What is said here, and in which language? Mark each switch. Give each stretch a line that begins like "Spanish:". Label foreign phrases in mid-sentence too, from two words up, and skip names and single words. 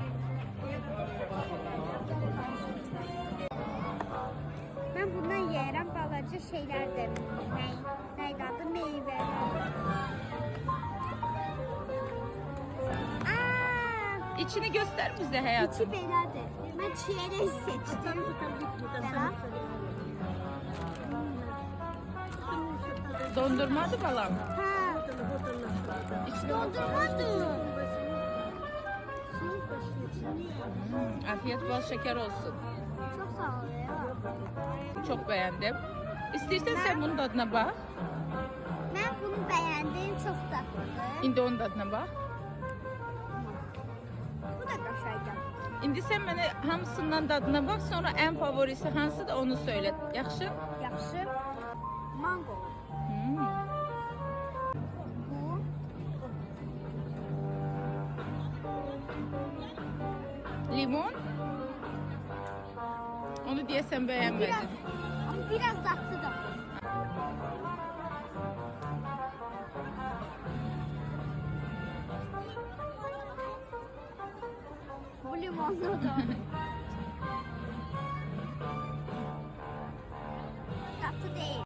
Azerbaijani: Ben bundan yiyərəm balaca şeylərdir. Neydi adı? Meyvə.
Turkish: İçini göster bize hayatım.
Azerbaijani: İçi belədir. Mən çiyərək seçdim. Belə. Dondurmadı balam. Ha,
Turkish: İçine
Azerbaijani: dondurmadı.
Turkish: afiyet bol şeker olsun. Çok sağ ol ya. Çok beğendim.
Azerbaijani: İstəyirsən sən bunun dadına bax. Mən bunu bəyəndim, çox dadlıdır. İndi onun dadına bax. Bu da qəşəngdir. İndi sən mənə hamısından dadına bax, sonra ən favorisi hansıdır onu söylə. Yaxşı? Yaxşı. Mango. Hmm. Bu. Limon. Onu deyəsən bəyənmədin.
Turkish: Ama biraz tatlı da. Bu limonlu da. Tatlı değil.